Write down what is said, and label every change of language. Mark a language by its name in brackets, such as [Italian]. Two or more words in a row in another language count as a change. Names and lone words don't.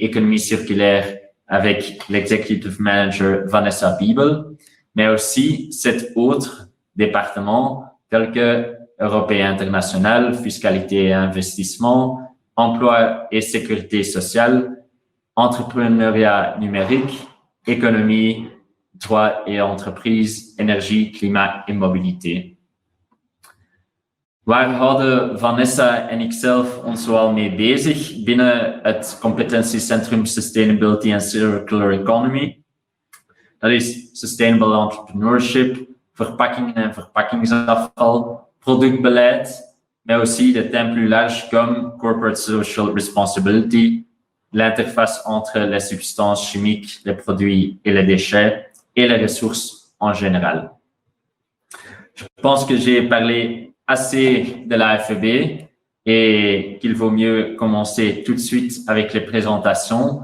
[French] économie circulaire avec l' [English] executive manager [French] Vanessa Biebel, mais aussi 7 autres départements tels que Européen international, fiscalité et investissement, emploi et sécurité sociale, entrepreneuriat numérique, économie, droit et entreprise, énergie, climat et mobilité. [Dutch] Waar houden Vanessa en ikzelf ons zoal mee bezig binnen het competentiecentrum [English] Sustainability and Circular Economy? [Dutch] Dat is [English] Sustainable Entrepreneurship, [Dutch] verpakkingen en verpakkingsafval, productbeleid, [French] mais aussi des thèmes plus larges comme [English] Corporate Social Responsibility, [French] l'interface entre les substances chimiques, les produits et les déchets, et les ressources en général. Je pense que j'ai parlé assez de la FEB et qu'il vaut mieux commencer tout de suite avec les présentations.